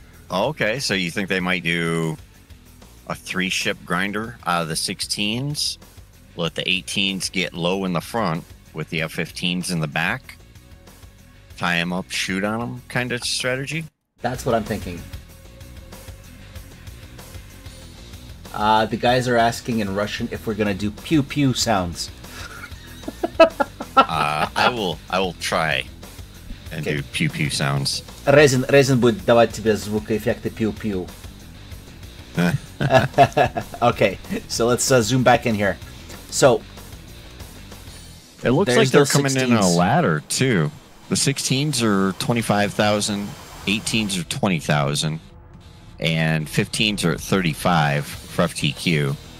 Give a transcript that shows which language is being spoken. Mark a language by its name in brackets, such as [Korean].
[English] Oh, okay, so you think they might do a 3-ship grinder out of the 16s, let the 18s get low in the front with the F-15s in the back, tie them up, shoot on them kind of strategy? That's what I'm thinking. The guys are asking in Russian if we're gonna do pew pew sounds. I will try and do pew pew sounds. [Russian] Резин будет давать тебе звукоэффекты pew pew. [English] Okay, so let's zoom back in here. So it looks like they're coming 16s. In a ladder too. The 16s are 25,000, 18s are 20,000, and 15s are at 35 for FTQ.